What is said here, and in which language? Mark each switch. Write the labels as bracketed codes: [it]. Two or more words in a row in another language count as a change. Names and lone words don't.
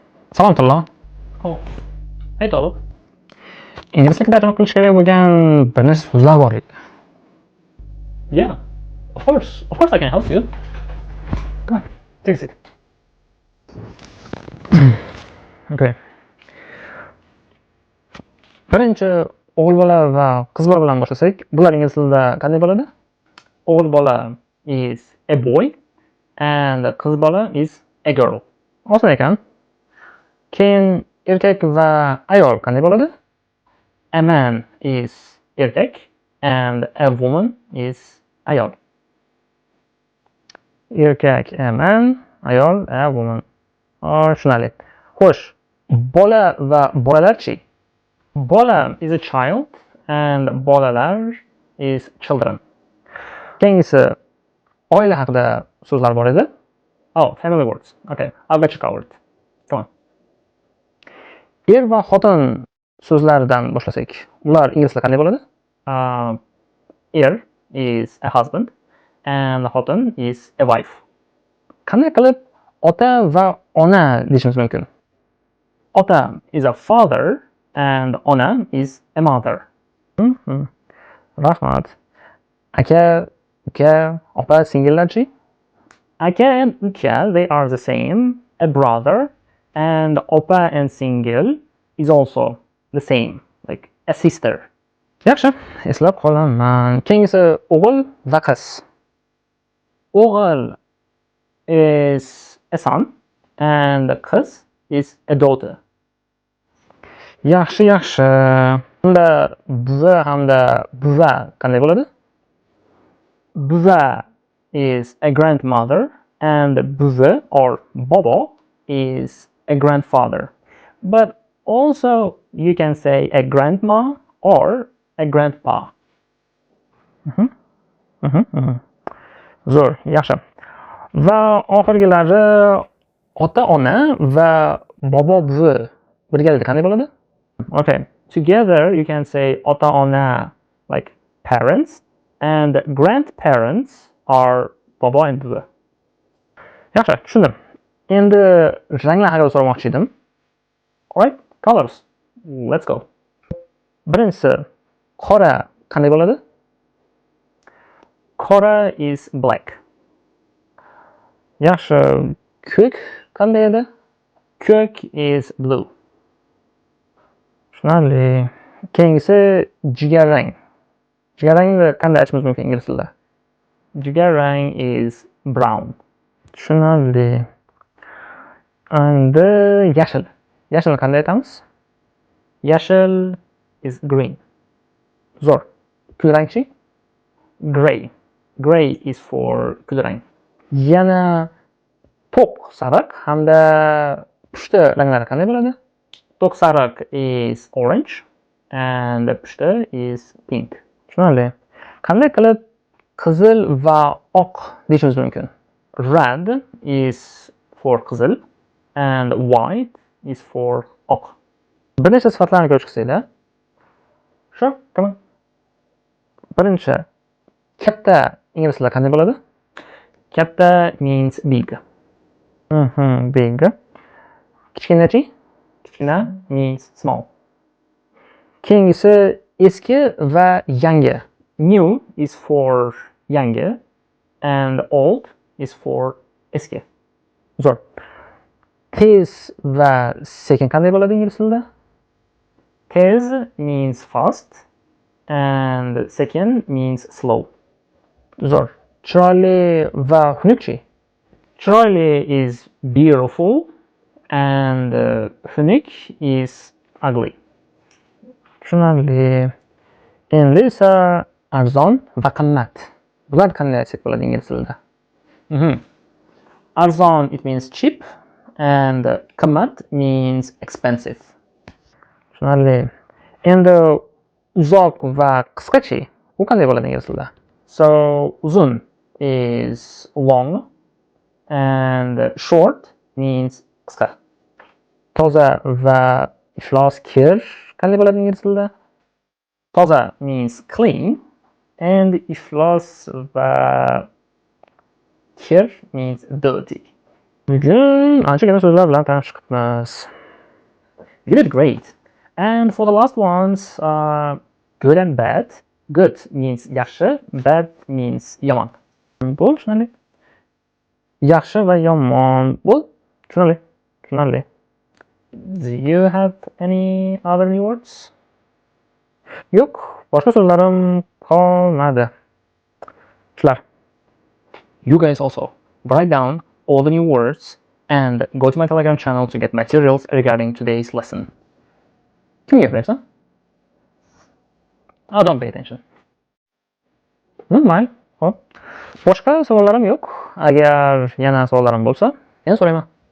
[uz] Salom Tillo. [en] Oh, hey Tolib. [uz] Ingliz tilida tarjima qilish kerak bo'lgan bir nechta so'zlar bor edi. [en] Yeah, of course I can help you. Go on, take a seat. Okay. [uz] Birinchi o'g'il bola va qiz bola bilan boshlasak, bular ingliz tilida qanday bo'ladi? O'g'il bola [en] is a boy and [uz] qiz bola [en] is a girl. [uz] Oson ekan. Keyin erkak va ayol qanday bo'ladi? [en] A man is erkak and a woman is ayol. Erkak a man, ayol a woman. [uz] Tushunarli. Xo'sh, bola va bolalarchi? [en] Bola is a child and bolalar is children. [uz] Keyingisi oila haqida so'zlar bor edi. [en] Oh, family words. Okay, I've got you covered. Come on. [uz] Er va xotin so'zlaridan boshlasak, ular ingliz tilida qanday bo'ladi? [en] Er is a husband and xotin is a wife. [uz] Qanday qilib ota va ona deyishimiz mumkin? [en] Ota is a father and ona is a mother. [uz] Rahmat. Aka, uka, opa, singillarchi? [en] Aka and uka, they are the same. A brother and opa and single is also the same, like a sister. [uz] Yaxshi, eslab qolaman. Keyingisi o'g'il va qiz. [en] O'g'il is a son and qiz is a daughter. [uz] Yaxshi. Unda buvi hamda buva qanday bo'ladi? [en] Buva is a grandmother and buvi or bobo is a grandfather. But also you can say a grandma or a grandpa. [uz] Zo'r, yaxshi. Va oxirgilari ota ona va bobo buvi birgalikda qanday bo'ladi? [en] Okay, together you can say [uz] ota ona [en] like parents and grandparents are bobo and buvi. [uz] Yaxshi, tushundim. Endi ranglar haqida so'ramoqchi edim. [en] Alright, colors. Let's go. [uz] Birinchisi qora qanday bo'ladi? [en] Qora is black. [uz] Yaxshi, ko'k qanday edi? [en] Ko'k is blue. [uz] Tushunarli. Keyingisi jigarrang. Jigarrangni qanday aytishimiz mumkin ingliz tilida? [en] Jigarrang is brown. [uz] Tushunarli. Endi yashil. Yashilni qanday aytamiz? [en] Yashil is green. [uz] Zo'r. Kulrangchi? [en] Gray. Gray is for kulrang. [uz] Yana to'q sariq hamda pushti ranglari qanday bo'ladi? To'q sariq [en] is orange and pushti is pink. [uz] Tushunarli. Qanday qilib qizil va oq deyishimiz mumkin? [en] Red is for qizil and white is for oq. [uz] Bir nechta sifatlarni ko'rib chiqsanglar. [en] Sure, come on. [uz] Birinchi, katta ingliz tilida qanday bo'ladi? [en] Katta means big. Big. [uz] Kichkinachi? [en] Kichkina means small. [uz] Keyingisi eski va yangi. [en] New is for yangi and old is for eski. [uz] Zo'r. Tez va sekin qanday bo'ladi ingliz tilida? [en] Tez means fast and sekin means slow. [uz] Zo'r. Chiroyli va xunukchi? [en] Chiroyli is beautiful and xunuk is ugly. [uz] Tushunarli. Endi esa arzon va qimmat. Bular qanday aytsak bo'ladi ingliz tilida? [en] Arzon it means cheap and qimmat means expensive. [uz] Tushunarli. Endi uzoq va qisqachi? U qanday bo'ladi ingliz tilida? [en] So uzun is long and short means qisqa. [uz] Toza va iflos kir qanday bo'ladi ingliz tilida? [en] Toza means clean and [uz] iflos va kir [en] means dirty. [uz] Bugun anchagina so'zlar bilan tanishib chiqibmiz. [en] You did great. And for the last ones, good and bad. Good means yaxshi, bad means yomon. [uz] Bu tushunarli. Yaxshi va yomon. Bu tushunarli. Tushunarli. [en] Do you have any other new words? [uz] Yo'q, boshqa so'zlarim qolmadi. Shular. [en] You guys also write down all the new words and go to my Telegram channel to get materials regarding today's lesson. [uz] Kimga gapirayapsan? [en] Oh, don't pay attention. [uz] Mayli. Hop. Boshqa savollarim yo'q. Agar yana savollarim bo'lsa, yana so'rayman.